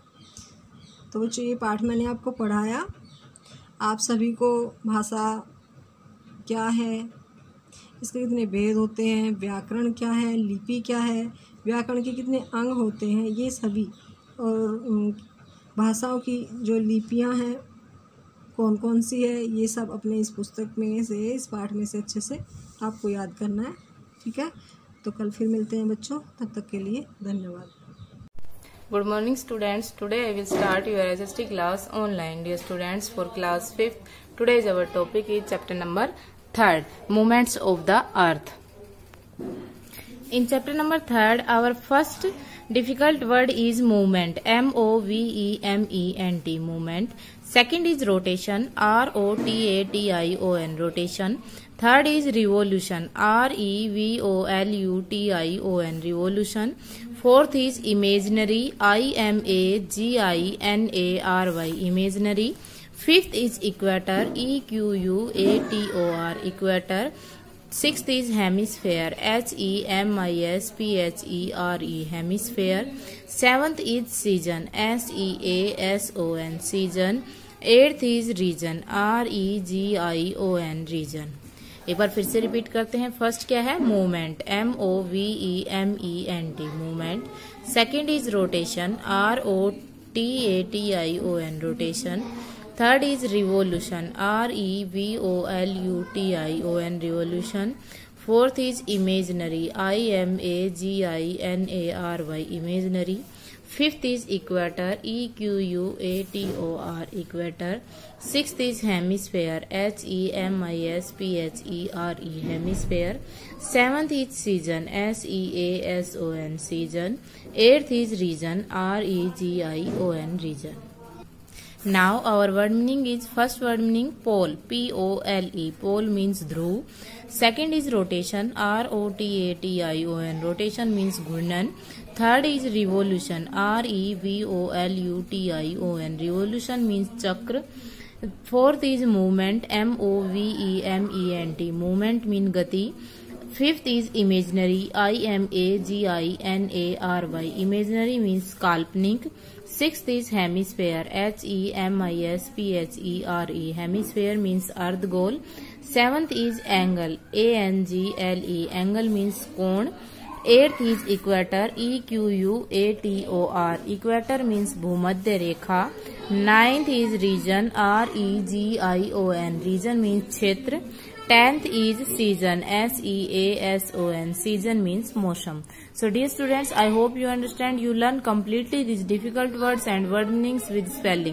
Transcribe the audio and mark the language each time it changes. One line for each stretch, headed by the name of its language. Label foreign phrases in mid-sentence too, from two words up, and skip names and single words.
Hindi: तो बच्चों, ये पाठ मैंने आपको पढ़ाया। आप सभी को भाषा क्या है, इसके कितने भेद होते हैं, व्याकरण क्या है, लिपि क्या है, व्याकरण के कितने अंग होते हैं, ये सभी, और भाषाओं की जो लिपियां हैं कौन कौन सी है, ये सब अपने इस पुस्तक में से, इस पाठ में से अच्छे से आपको याद करना है। ठीक है, तो कल फिर मिलते हैं बच्चों। तब तक के लिए धन्यवाद।
English: Good morning students. Today I will start your SST class online. Dear students, for class 5th, today's our topic is chapter number 3rd, Movements of the Earth. In chapter number 3rd, our first difficult word is movement, M-O-V-E-M-E-N-T, movement. Second is rotation, R-O-T-A-T-I-O-N, rotation. Third is revolution, R-E-V-O-L-U-T-I-O-N, revolution. Fourth is imaginary, I-M-A-G-I-N-A-R-Y, imaginary. Fifth is equator, E-Q-U-A-T-O-R, equator. Sixth is hemisphere, H-E-M-I-S-P-H-E-R-E, hemisphere. Seventh is season, S-E-A-S-O-N, season. Eighth is region, R-E-G-I-O-N, region.
Hindi: एक बार फिर से रिपीट करते हैं। फर्स्ट क्या है? मूवमेंट,
English: M-O-V-E-M-E-N-T, मूवमेंट। second is rotation, R-O-T-A-T-I-O-N, रोटेशन। third is revolution, R-E-V-O-L-U-T-I-O-N, रिवोल्यूशन। fourth is imaginary, I-M-A-G-I-N-A-R-Y, इमेजिनरी। fifth is equator, E-Q-U-A-T-O-R, इक्वेटर। Sixth is hemisphere, H-E-M-I-S-P-H-E-R-E, hemisphere. Seventh is season, S-E-A-S-O-N, season. Eighth is region, R-E-G-I-O-N, region. Now our word meaning is, first word meaning pole, P-O-L-E, pole means dhruv. Second is rotation, R-O-T-A-T-I-O-N, rotation means ghurnan. Third is revolution, R-E-V-O-L-U-T-I-O-N, revolution means chakra. Fourth is movement, M-O-V-E-M-E-N-T, movement mean gati. Fifth is imaginary, I-M-A-G-I-N-A-R-Y, imaginary means काल्पनिक. Sixth is hemisphere, H-E-M-I-S-P-H-E-R-E, hemisphere means अर्धगोल. Seventh is angle, A-N-G-L-E, angle means कोण. Eighth is equator, E-Q-U-A-T-O-R, equator means
Hindi: भूमध्य रेखा.
English: Ninth is region, R-E-G-I-O-N, region means क्षेत्र. 10th is season, S-E-A-S-O-N, season means मौसम. So dear students, I hope you understand, you learn completely these difficult words and word meanings with spelling.